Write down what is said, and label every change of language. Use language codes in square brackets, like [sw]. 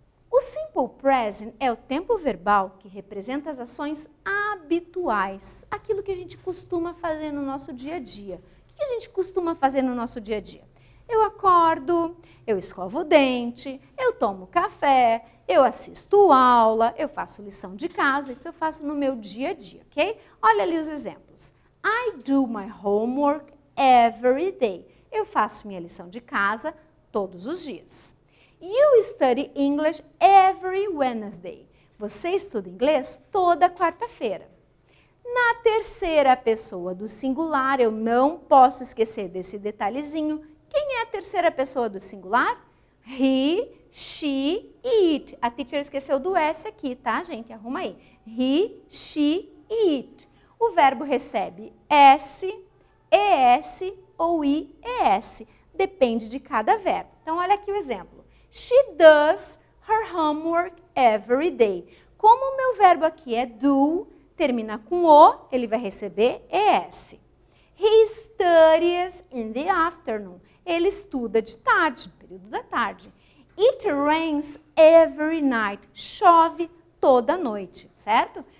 [pt] O simple present é o tempo verbal que representa as ações habituais, aquilo que a gente costuma fazer no nosso dia a dia. O que a gente costuma fazer no nosso dia a dia? Eu acordo, eu escovo o dente, eu tomo café, eu assisto aula, eu faço lição de casa, isso eu faço no meu dia a dia, ok? Olha ali os exemplos. [en] I do my homework every day. [pt] Eu faço minha lição de casa todos os dias. [en] You study English every Wednesday. [pt] Você estuda inglês toda quarta-feira. Na terceira pessoa do singular, eu não posso esquecer desse detalhezinho. Quem é a terceira pessoa do singular? He, she e it. A teacher esqueceu do S aqui, tá, gente? Arruma aí. He, she e it. O verbo recebe S, ES ou IES. Depende de cada verbo. Então, olha aqui o exemplo. [en] She does her homework every day. [pt] Como o meu verbo aqui é do, termina com o, ele vai receber ES. [en] He studies in the afternoon. [pt] Ele estuda de tarde, no período da tarde. [en] It rains every night. [pt] Chove toda noite, certo?